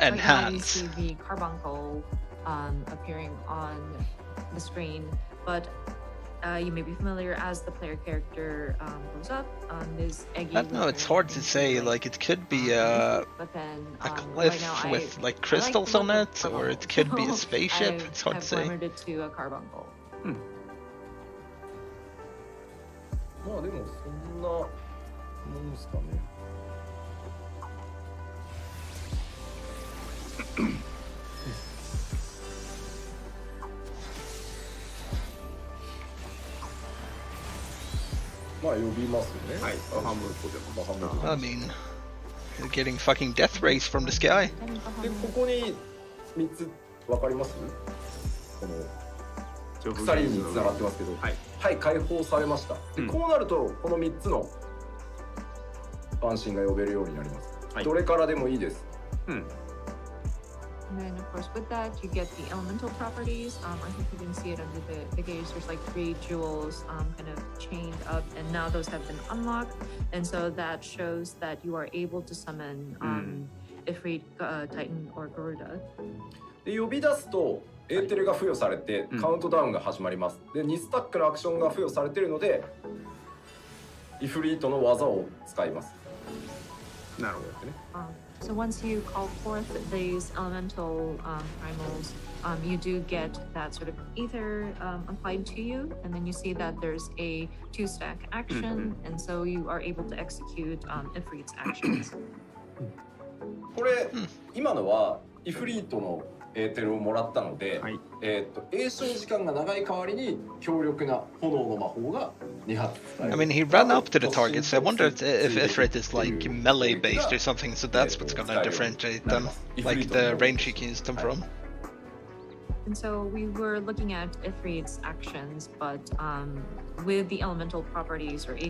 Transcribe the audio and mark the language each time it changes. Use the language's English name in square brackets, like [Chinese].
[English] right now you see the carbuncle appearing on the screen, but you may be familiar as the player character goes up. There's Eggy. I don't know. It's hard to say. Like it could be a cliff right now, with like crystals on it, or it could be a spaceship. It's hard to say. I've glamored it to a carbuncle. [Japanese] まあでもそんなもんですかね。まあ呼びますよね。はい。半分とでも半分。 [English] I mean, you're getting fucking death rays from the sky. [Japanese] でここに3つわかります？この鎖に繋がってますけど、はい、解放されました。でこうなるとこの3つの安心が呼べるようになります。どれからでもいいです。 [English] And then, of course, with that, you get the elemental properties. I think you can see it under the gaze. There's like 3 jewels kind of chained up, and now those have been unlocked. And so that shows that you are able to summon Ifrit, Titan, or Garuda. [Japanese] で呼び出すとエーテルが付与されてカウントダウンが始まります。で2スタックのアクションが付与されているので、イフリートの技を使います。なるほどね。 [English] So once you call forth these elemental primals, you do get that sort of ether applied to you, and then you see that there's a 2-stack action, and so you are able to execute Ifrit's actions. [Japanese] これ、今のはイフリートのエーテルをもらったので、詠唱時間が長い代わりに強力な炎の魔法が2発使える。 [English] I mean, he ran up to the target, so I wonder if Ifrit is like melee based or something, so that's what's gonna differentiate them, like the range you can use them from. And so we were looking at Ifrit's actions, but with the elemental properties or